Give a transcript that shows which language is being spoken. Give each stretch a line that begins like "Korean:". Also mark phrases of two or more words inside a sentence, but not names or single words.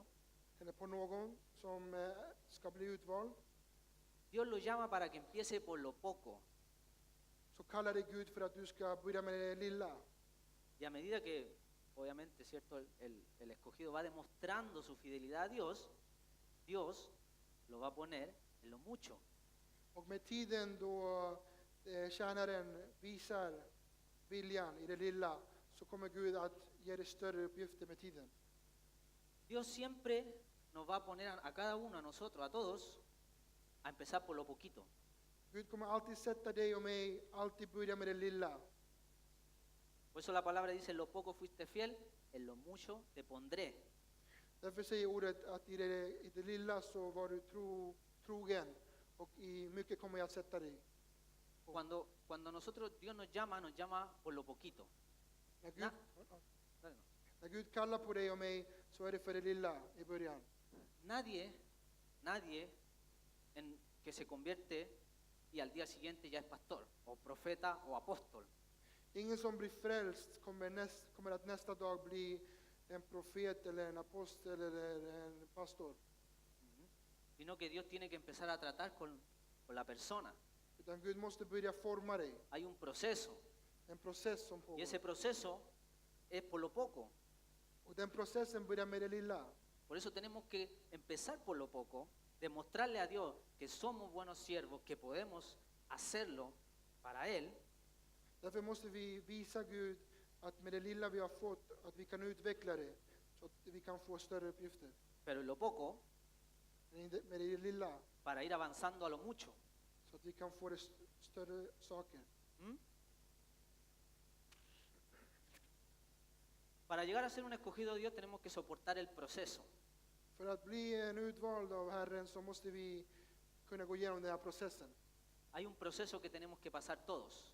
Swedish: eller på någon som ska bli utvald,
Spanish: Dios lo llama para que empiece por lo poco.
Swedish: så kallar dig Gud för att du ska börja med det lilla.
Spanish: Y a medida que, obviamente, cierto, el escogido va demostrando su fidelidad a Dios, Dios lo va a poner en lo mucho.
Swedish: Och med tiden då tjänaren visar viljan i det lilla, så kommer Gud att ge dig större uppgifter med tiden.
Spanish: Dios siempre nos va a poner a cada uno, a nosotros, a todos, a empezar por lo poquito.
Swedish: Gud kommer alltid sätta dig och mig, alltid börja med det lilla.
Spanish: Por eso la palabra dice, en lo poco fuiste fiel, en lo mucho te pondré.
Swedish: Därför säger ordet att i det lilla så var du trogen och i mycket kommer jag att sätta dig.
Spanish: Cuando nosotros, Dios nos llama por lo poquito.
Swedish: När Gud,
Spanish: Na- Dale, no.
Swedish: när Gud kallar på dig och mig så är det för det lilla i början.
Spanish: Nadie que se convierte y al día siguiente ya es pastor, o profeta, o apóstol.
Swedish: Ingen som blir frälst kommer att nästa dag bli en profet eller en apostel eller en pastor.
Spanish: Sino que Dios tiene que empezar a tratar con la persona.
Swedish: Utan Gud måste börja forma dig.
Spanish: Hay un proceso,
Swedish: En process som
Spanish: y
Swedish: pågår.
Spanish: ese proceso es por lo poco.
Swedish: Och den processen börjar med det lilla.
Spanish: Por eso tenemos que empezar por lo poco, demostrarle a Dios que somos buenos siervos, que podemos hacerlo para Él,
Swedish: Därför måste vi visa Gud att med det lilla vi har fått, att vi kan utveckla det så att vi kan få större uppgifter.
Spanish: pero en lo poco,
Swedish: Med det lilla
Spanish: para ir avanzando a lo mucho.
Swedish: så att vi kan få det större saker. ¿Mm?
Spanish: Para llegar a ser un escogido de Dios tenemos que soportar el proceso.
Swedish: För att bli en utvald av Herren så måste vi kunna gå igenom den här processen.
Spanish: Hay un proceso que tenemos que pasar todos.